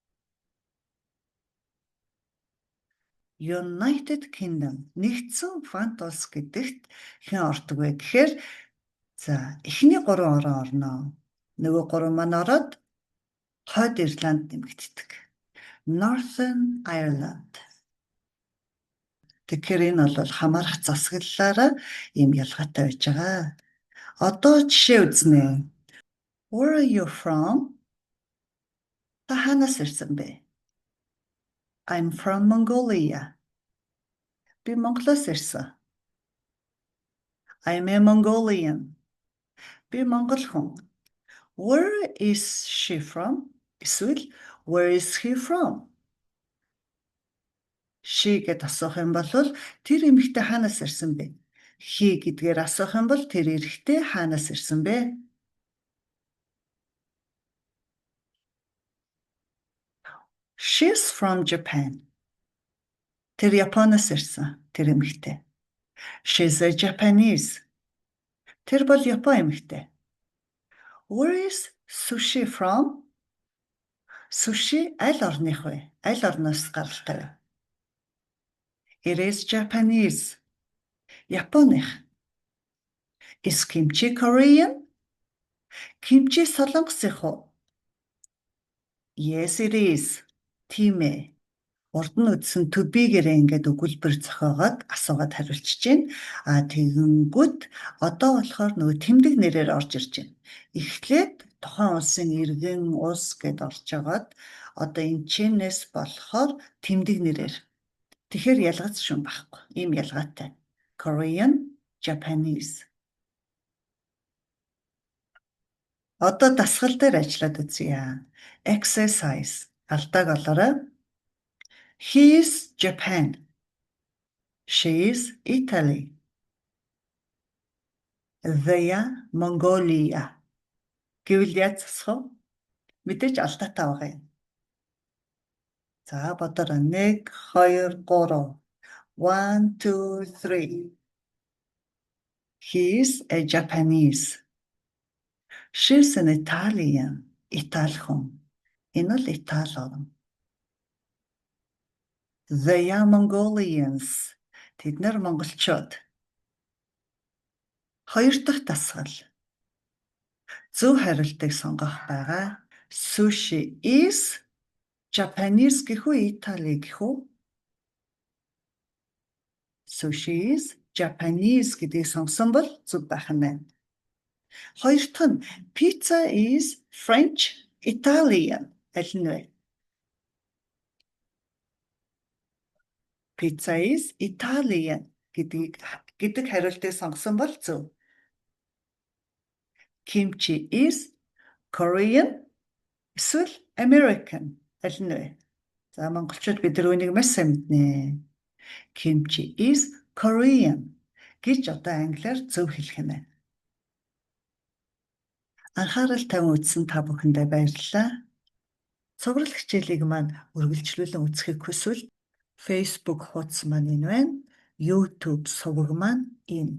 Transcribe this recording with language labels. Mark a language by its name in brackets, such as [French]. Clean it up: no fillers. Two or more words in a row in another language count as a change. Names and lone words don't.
[Mongolian] United Kingdom нэгдсэн Франц улс гэдэгт хэн ордог вэ гэхээр за эхний 3 орноо. Нөгөө 3 маань ороод Хойд Ирланд нэмэгддэг. [English] Northern Ireland. [Mongolian] Тэгэхээр энэ бол хамаарах засаглалаараа ийм ялгаатай байж байгаа. Одоо жишээ үзнэ. [English] Where are you from? [Mongolian] Та ханаас ирсэн бэ? [English] I'm from Mongolia. [Mongolian] Би Монголоос ирсэн. [English] I'm a Mongolian. [Mongolian] Би монгол хүн. [English] Where is she from? Эсвэл where is he from? [Mongolian] She гэд асуух юм бол тэр эмэгтэй хаанаас ирсэн бэ? He гэдгээр асуух юм бол тэр эрэгтэй хаанаас ирсэн бэ? [English] She's from Japan. [Mongolian] Тэр Японоос ирсэн. Тэр эмэгтэй. [English] She's a Japanese. [Mongolian] Тэр бол Япон эмэгтэй. [English] Where is Sushi from? [Mongolian] Sushi аль орных вэ? Аль орноос гаралтай вэ? [English] It is Japanese. Японых. Is kimchi Korean? [Mongolian] Kimchi солонгосынх уу? [English] Yes, it is. [Mongolian] Тийм ээ. Урд нь үтсэн [English] to be- [Mongolian] гээрээ ингээд өгүүлбэр зохиогоод асуугаад хариулчихж байна. Тэгэнгүүт одоо болохоор нөгөө тэмдэг нэрээр орж ирж байна. Эхлээд тухайн улсын иргэн улс гэд орж агаад одоо энэ чинээс болохоор тэмдэг нэрээр. Тэгэхээр ялгац шүн байхгүй. Ийм ялгаатай. [English] Korean, Japanese. [Mongolian] Одоо дасгал дээр ажиллаад үзье. Exercise. Алдааг олоорой. [English] He is Japan. She is Italy. They are Mongolia. [Mongolian] Гэвэл яаж засах вэ? Мэдээж алдаатай байгаа юм. За бодорой. 1 2 3. 1 2 3. [English] He is a Japanese. She's an Italian. [Mongolian] Итали хүн. Энэ бол Итали орн. [English] They are Mongolians. [Mongolian] Тэд нар монголчууд. Хоёр дахь дасгал. Зөв хариултыг сонгох байгаа. [English] Sushi is Japanese [Mongolian] гэх үү, Итали гэх үү? [English] Sushi is Japanese [Mongolian] гэдгийг сонгосон бол зөв байх нь байна. Хоёр дахь нь [English] pizza is French, Italian. [Mongolian] Аль нь вэ? [English] Pizza is Italian [Mongolian] гэдэг хариултыг сонгосон бол зөв. [English] Kimchi is Korean, [Mongolian] эсвэл American. Аль нь вэ? За монголчууд бид нар үнийг маш сайн мэднэ. [English] Kimchi is Korean [Mongolian] гэж одоо англиар зөв хэлэх юм байна. Анхаарал тавин үзсэн та бүхэндээ баярлалаа. Цуврал хичээлийг маань үргэлжлүүлэн үзэхийг хүсвэл Facebook хуудас маань энэ байна. YouTube суваг маань энэ.